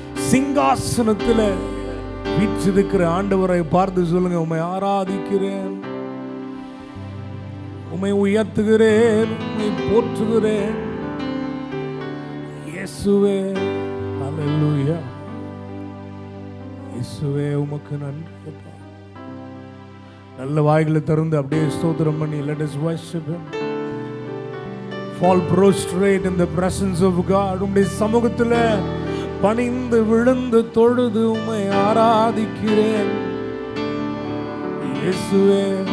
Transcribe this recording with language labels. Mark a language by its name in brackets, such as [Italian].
[Tamil] சிங்காசனத்தில் வீற்றிருக்கிற ஆண்டவரை பார்த்து சொல்லுங்க, உம்மை ஆராதிக்கிறேன், உம்மை உயர்த்துகிறேன், உம்மை போற்றுகிறேன் இயேசுவே. ஹல்லேலூயா. இயேசுவே உமக்கு நன்றி. நல்ல வாய்களை திறந்து அப்படியே ஸ்தோத்திரம் பண்ணி [English] let us worship him. Fall prostrate in the presence of God. [Tamil] உம்முடைய சமூகத்தில் பணிந்து விழுந்து தொழுது உம்மை ஆராதிக்கிறேன் இயேசுவே.